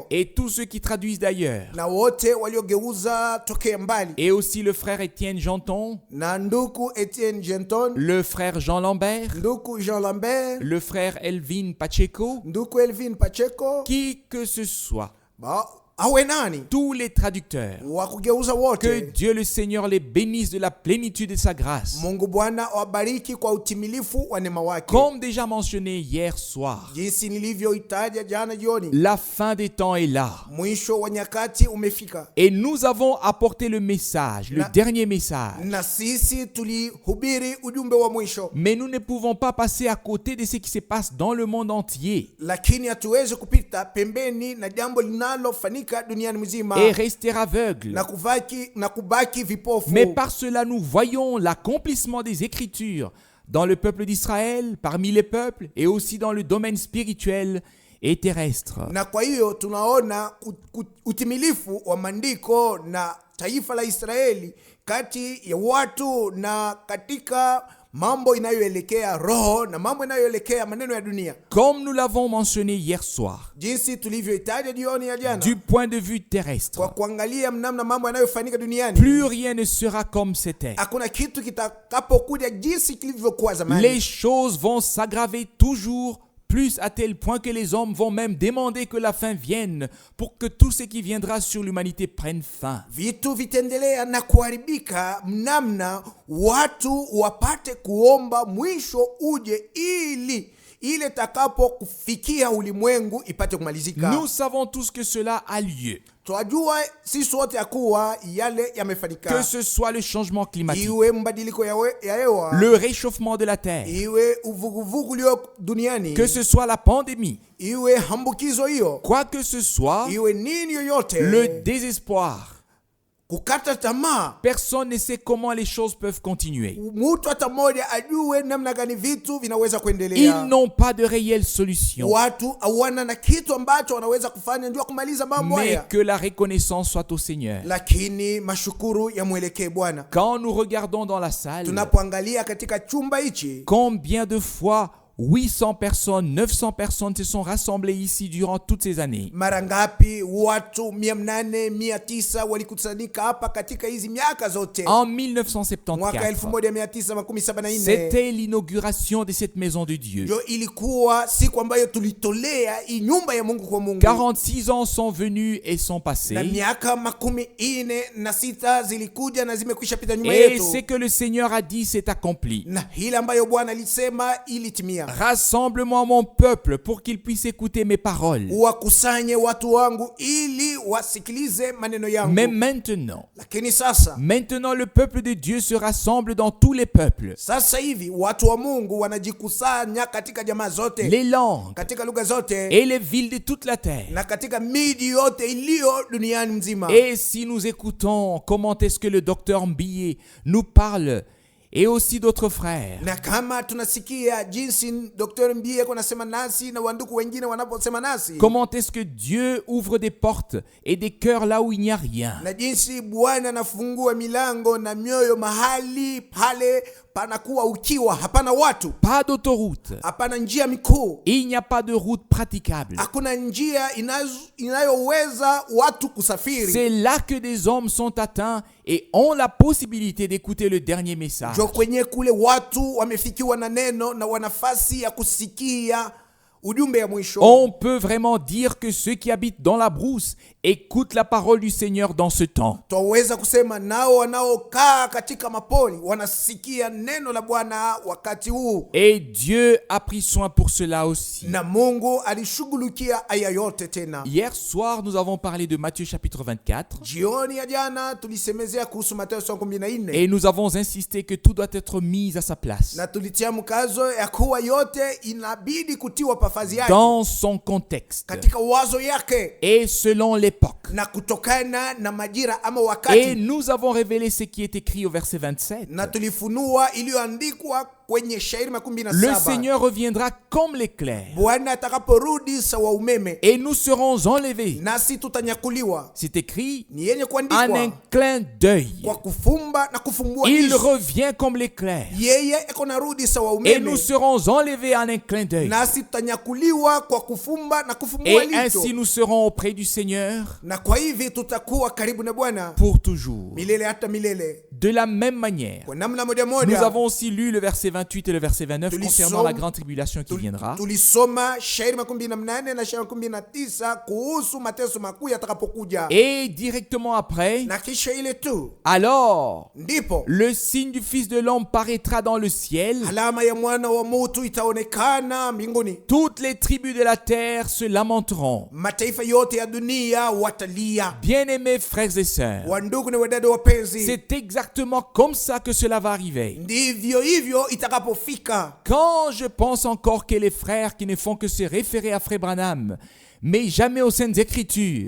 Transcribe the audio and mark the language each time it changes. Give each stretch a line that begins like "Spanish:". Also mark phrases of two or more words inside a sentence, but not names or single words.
French: et tous ceux qui traduisent d'ailleurs.
Swahili: na wote waliogeuza tokea mbali,
French: Et aussi le frère Étienne Janton,
Swahili: na nduku Etienne Genton,
French: le frère Jean Lambert,
Swahili: nduku Jean Lambert,
French: le frère Elvin Pacheco,
Swahili: nduku Elvin Pacheco,
French: qui que ce soit,
Swahili: awe nani
French: tous les traducteurs.
Swahili: wa kugeuza
French: Que
Swahili: wote.
French: Dieu le Seigneur les bénisse de la plénitude de sa grâce.
Swahili: Mungu Bwana awabariki kwa utimilifu wa neema wake,
French: Comme déjà mentionné hier soir,
Swahili: jinsi nilivyoitaja jana jioni.
French: la fin des temps est là.
Swahili: Mwisho wa nyakati umefika,
French: Et nous avons apporté le message, le dernier message.
Swahili: na sisi tulihubiri ujumbe wa mwisho,
French: Mais nous ne pouvons pas passer à côté de ce qui se passe dans le monde entier
Swahili: lakini hatuwezi kupita pembeni na jambo linalofanyika duniani mzima
French: et rester aveugle.
Swahili: na kubaki vipofu.
French: Mais par cela, nous voyons l'accomplissement des Écritures dans le peuple d'Israël, parmi les peuples, et aussi dans le domaine spirituel et terrestre.
Swahili: Na kwa hiyo tunaona utimilifu wa maandiko na taifa la Israeli kati ya watu na katika mambo inayoelekea roho na mambo inayoelekea maneno ya dunia,
French: Comme nous l'avons mentionné hier soir,
Swahili: jinsi tulivyoitaja jioni ya jana.
French: du point de vue terrestre,
Swahili: Kwa kuangalia namna mambo yanayofanyika duniani,
French: plus rien ne sera comme c'était.
Swahili: hakuna kitu kitakapokuja jinsi kilivyokuwa zamani.
French: Les choses vont s'aggraver toujours plus à tel point que les hommes vont même demander que la fin vienne pour que tout ce qui viendra sur l'humanité prenne fin.
Swahili: Vitu vitaendelea na kuharibika mnamna watu wapate kuomba mwisho uje ili ile takapo kufikia ulimwengu ipate kumalizika.
French: Nous savons tous que cela a lieu.
Swahili: Twajua sisi wote ya kuwa yale yamefanyika,
French: Que ce soit le changement climatique,
Swahili: iwe mbadiliko ya hewa,
French: le réchauffement de la terre,
Swahili: iwe uvuguvugu lio duniani,
French: que ce soit la pandémie,
Swahili: iwe hambukizo hiyo,
French: quoi que ce soit,
Swahili: iwe nini yoyote,
French: le désespoir.
Swahili: kukata tamaa.
French: Personne ne sait comment les choses peuvent continuer.
Swahili: Mtu hata mmoja ajue namna gani vitu vinaweza
French: Ils
Swahili: kuendelea.
French: n'ont pas de réelle solution.
Swahili: Watu hawana na kitu ambacho wanaweza kufanya ndio kumaliza mambo
French: Mais
Swahili: haya,
French: que la reconnaissance soit au Seigneur.
Swahili: lakini mashukuru yamwelekee Bwana.
French: Quand nous regardons dans la salle,
Swahili: Tunapoangalia katika chumba hichi,
French: combien de fois 800 personnes, 900 personnes se sont rassemblées ici durant toutes ces années.
Swahili: mara ngapi watu 800 900 walikusanyika hapa katika hizi miaka zote.
French: En
Swahili: Mwaka
French: 1974,
Swahili: 1974
French: c'était l'inauguration de cette maison de Dieu.
Swahili: ndio ilikuwa siku ambayo tulitolea hii nyumba ya Mungu kwa Mungu.
French: 46 ans sont venus et sont
Swahili: Na
French: passés.
Swahili: miaka 46 zilikuja na zimekwisha pita nyuma
French: Et
Swahili: yetu,
French: ce que le Seigneur a dit s'est accompli.
Swahili: na hili ambayo Bwana alisema ilitimia.
French: Rassemble-moi mon peuple pour qu'il puisse écouter mes paroles.
Swahili: Wakusanye watu wangu ili wasikilize maneno yangu.
French: Mais maintenant,
Swahili: Lakini sasa
French: le peuple de Dieu se rassemble dans tous les peuples,
Swahili: sasa hivi watu wa Mungu wanajikusanya katika jamaa zote,
French: les langues
Swahili: katika lugha zote,
French: et les villes de toute la terre.
Swahili: na katika miji yote iliyo duniani mzima.
French: Et si nous écoutons comment est-ce que le docteur Mbilé nous parle, et aussi d'autres frères,
Swahili: Na kama tunasikia jinsi Dr. Mbie anasema nasi na wanduku wengine wanaposema nasi,
French: comment est-ce que Dieu ouvre des portes et des cœurs là où il n'y a rien.
Swahili: na jinsi Bwana anafungua milango na mioyo mahali pale panakuwa ukiwa, hapana watu,
French: Pas d'autoroute.
Swahili: hapana njia mikuu,
French: Il n'y a pas de route praticable.
Swahili: hakuna njia inayoweza watu kusafiri.
French: C'est là que des hommes sont atteints et ont la possibilité d'écouter le dernier message.
Swahili: Jo kwenye kule watu wamefikiwa na neno na wanafasi ya kusikia ujumbe ya mwisho,
French: On peut vraiment dire que ceux qui habitent dans la brousse écoutent la parole du Seigneur dans ce temps.
Swahili: twaweza kusema nao wanaokaa katika mapori wanasikia neno la Bwana wakati huu,
French: Et Dieu a pris soin pour cela aussi.
Swahili: na Mungu alishughulikia aya yote. Tena
French: Hier soir, nous avons parlé de Matthieu chapitre 24
Swahili: jioni ya jana tulisemezea kuhusu Mathayo 14
French: et nous avons insisté que tout doit être mis à sa place,
Swahili: na tulitia mkazo ya kuwa yote inabidi kutiwa pafazi yake
French: dans son contexte
Swahili: katika wazo yake
French: et selon l'époque.
Swahili: na kutokana na majira ama
French: Et
Swahili: wakati,
French: nous avons révélé ce qui est écrit au verset 27.
Swahili: na tulifunua iliyoandikwa kwenye shairi makumi na
French: Le
Swahili: saba.
French: Seigneur reviendra comme l'éclair
Swahili: Bwana atakaporudi sawa umeme,
French: et nous serons enlevés.
Swahili: nasi tutanyakuliwa.
French: C'est écrit
Swahili: Ni yenye
French: en
Swahili: kuandikwa
French: un clin d'œil.
Swahili: kwa kufumba na kufumbua
French: Il
Swahili: jicho.
French: revient comme l'éclair
Swahili: Yeye eko narudi sawa
French: et nous
Swahili: umeme,
French: serons enlevés en un clin d'œil.
Swahili: nasi tutanyakuliwa kwa kufumba na kufumbua
French: Et
Swahili: jicho.
French: ainsi nous serons auprès du Seigneur
Swahili: Na kwa hivi tutakuwa karibu na Bwana
French: pour toujours.
Swahili: milele hata milele.
French: De la même manière,
Swahili: Kwa namna moja
French: nous
Swahili: moja
French: avons aussi lu le verset 28 et le verset 29 concernant la grande tribulation qui viendra.
Swahili: tulisoma shairi 28 na shairi 29 kuhusu mateso makuu yatakapokuja,
French: Et directement après,
Swahili: na kisha ile tu
French: alors,
Swahili: ndipo
French: le signe du Fils de l'homme paraîtra dans le ciel.
Swahili: alama ya mwana wa mutu itaonekana mbinguni.
French: Toutes les tribus de la terre se lamenteront.
Swahili: Mataifa yote ya dunia watalia.
French: Bien-aimés frères et sœurs,
Swahili: Wandugu na wadada wapenzi,
French: c'est exactement comme ça que cela va arriver.
Swahili: ndivyo hivyo itakapofika.
French: Quand je pense encore que les frères qui ne font que se référer à Frère Branham, mais jamais aux Saintes Écritures,